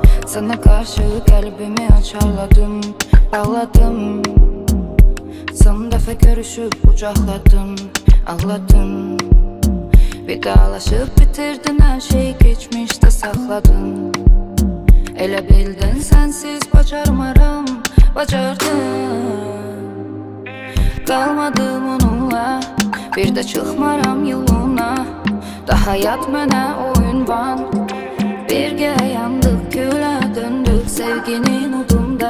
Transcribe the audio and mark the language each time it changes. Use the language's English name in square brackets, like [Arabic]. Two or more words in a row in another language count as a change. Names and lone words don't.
[Turkish] Sana karşı kalbimi açarladım, bağladım. Son defa görüşüp kucakladım, ağladım. Vidalaşıp bitirdin her şeyi, geçmişte sakladın. [Azerbaijani] Elə bildin sensiz bacarmaram, bacardın. Qalmadım onunla, bir də çıxmaram yoluna. Daha yat mənə o ünvan, birgə yandıq, gülə döndük sevginin udunda.